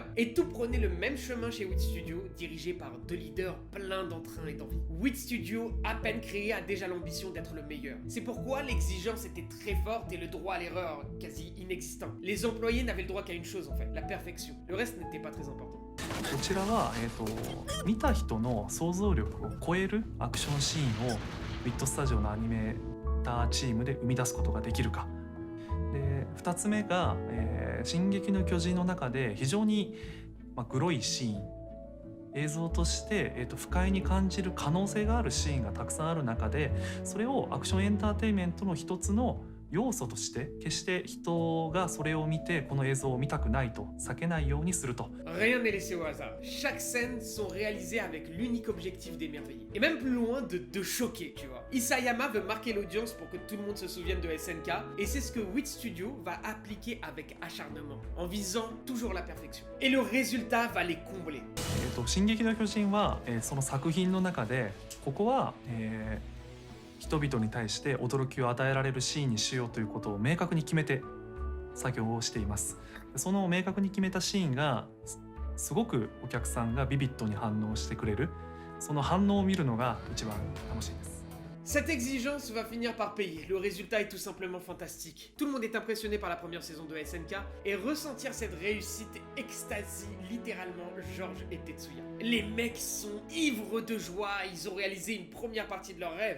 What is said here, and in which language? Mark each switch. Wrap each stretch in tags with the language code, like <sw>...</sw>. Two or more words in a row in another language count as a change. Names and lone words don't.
<fr>Et tout prenait le même chemin chez WIT Studio, dirigé par deux leaders pleins d'entrain et d'envie. WIT Studio, à peine créé, a déjà l'ambition d'être le meilleur. C'est pourquoi l'exigence était très forte et le droit à l'erreur quasi inexistant. Les employés n'avaient le droit qu'à une chose en fait, la perfection. Le reste n'était pas très important.</fr> <ja>こちらは、見た人の想像力を超えるアクションシーンをウィットスタジオのアニメーターチームで生み出すことができるか。で2つ目が、進撃の巨人の中で非常に、グロいシーン映像として、不快に感じる可能性があるシーンがたくさんある中でそれをアクションエンターテインメントの一つの要素として決して人がそれを見てこの映像を見たくないと避けないようにすると。</ja> <fr>Rien n'est laissé au hasard. Chaque scène sont réalisées avec l'unique objectif d'émerveiller. Et même plus loin de choquer, tu vois. Isayama veut marquer l'audience pour que tout le monde se souvienne de SNK, et c'est ce que WIT Studio va appliquer avec acharnement, en visant toujours la perfection. Et le résultat va les combler.</fr> <ja>進撃の巨人は、その作品の中でここは、人々に対して驚きを与えられるシーンにしようということを明確に決めて作業をしています。その明確に決めたシーンがすごくお客さんがビビッドに反応してくれる、その反応を見るのが一番楽しいです。</ja> <fr>Cette exigence va finir par payer, le résultat est tout simplement fantastique. Tout le monde est impressionné par la première saison de SNK et ressentir cette réussite extasie littéralement George et Tetsuya. Les mecs sont ivres de joie, ils ont réalisé une première partie de leur rêve.</fr>